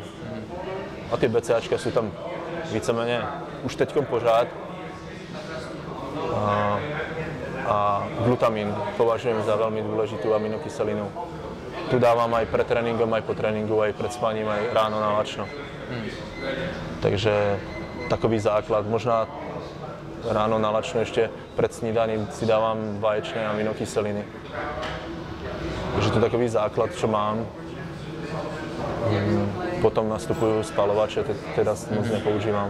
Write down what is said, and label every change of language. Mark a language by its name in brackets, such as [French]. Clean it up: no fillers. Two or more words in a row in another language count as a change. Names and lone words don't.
[Czech] A ty BCAčka sú tam víceméně už teďkom pořád. A glutamin považujem za velmi důležitou aminokyselinu. [Slovak] Tu dávám aj pred tréninkom, aj po tréninku, aj pred spaním, aj ráno na lačno. [Czech] Takže takový základ. Možná ráno na lačno ještě před snídaním si dávám vaječné aminokyseliny. Takže to je takový základ, co mám. Potom nastupuju spalovače, teda moc nepoužívám.